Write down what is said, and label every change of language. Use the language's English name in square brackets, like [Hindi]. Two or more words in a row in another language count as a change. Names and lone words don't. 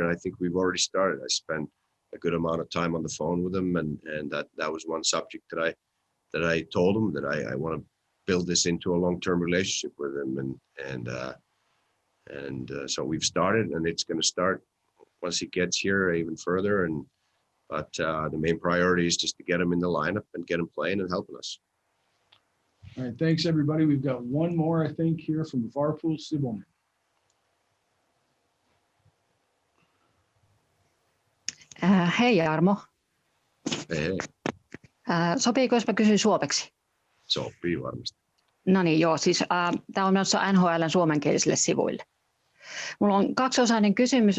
[English] And I think we've already started. I spent a good amount of time on the phone with him, and that was one subject that I told him that I want to build this into a long-term relationship with him, and so we've started, and it's going to start once he gets here even further. But the main priority is just to get him in the lineup and get him playing and helping us. All right, thanks, everybody. We've got one more, I think, here from Varpul Sibelman. [Finnish] Hei Jarmo. Hei. Sopiiko, jos mä kysyn suomeksi? Sopii varmasti. No niin, joo. Siis tämä on menossa NHL:n suomenkielisille sivuille. Mulla on kaksiosainen kysymys.